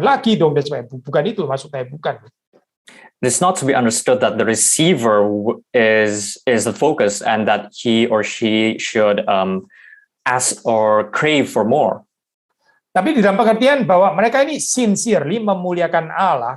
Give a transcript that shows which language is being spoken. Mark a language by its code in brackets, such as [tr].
[id] Lagi dong dan sebagainya. Bukan itu maksudnya, bukan. [en] It's not to be understood that the receiver is the focus and that he or she should ask or crave for more. [id] Tapi di dalam pengertian bahwa mereka ini sincerely memuliakan Allah.